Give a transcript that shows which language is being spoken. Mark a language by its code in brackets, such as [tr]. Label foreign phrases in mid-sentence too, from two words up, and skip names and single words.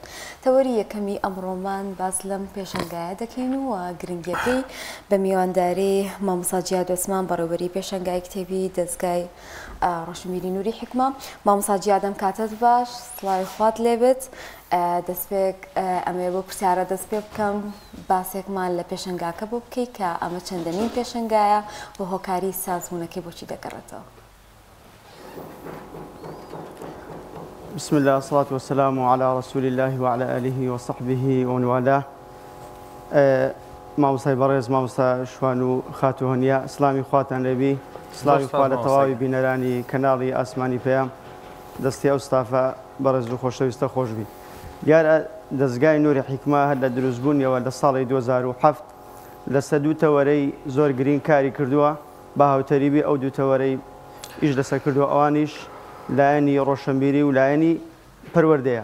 [ckb] تەوەری یەکەمی ئەمڕۆمان باس لەم پێشەنگایە دەکەین و گرنگیەکەی بە میوانداری مامۆستا جیاد عوسمان بەڕێوەبەری پێشەنگای کتێبی دەستگای ڕۆشنبیری نووری حکمە. مامۆستا جیاد ئەم کاتت باش، سڵاوی خوات لێبێت. دەستپێک ئەمێ بۆ پرسیارە دەست پێ بکەم باسێکمان لە پێشەنگاکە بۆ بکەیت کە ئەمە چەندەمین پێشەنگایە بۆ هۆکاری سازبوونەکەی بۆچی دەگەڕێتەوە. [ar] بسم الله والصلاة والسلام على رسول الله وعلى آله وصحبه ومن والاه. [ckb] مامۆستای بەڕێز مامۆستا شوان و خاتوهەنیا سلامی خواتان لێبی، سلامی خوا لە تەواوی بینەرانی کەناڵی ئاسمانی پێیان دەستی ئەو ستافە بەڕێز و خۆشەویستە خۆشبی. دیارە دەستگای نووری حیکمە هەر لە دروستبوونیەوە لە ساڵی 2007 لە سەد دوو تەوەرەی زۆر گرنگ کاری کردووە بە هاوتەریبی ئەو دوو تەوەرەی ئیش لەسەر کردووە، ئەوانیش لایەنی ڕۆشنبیری و لایەنی پەروەردەیە.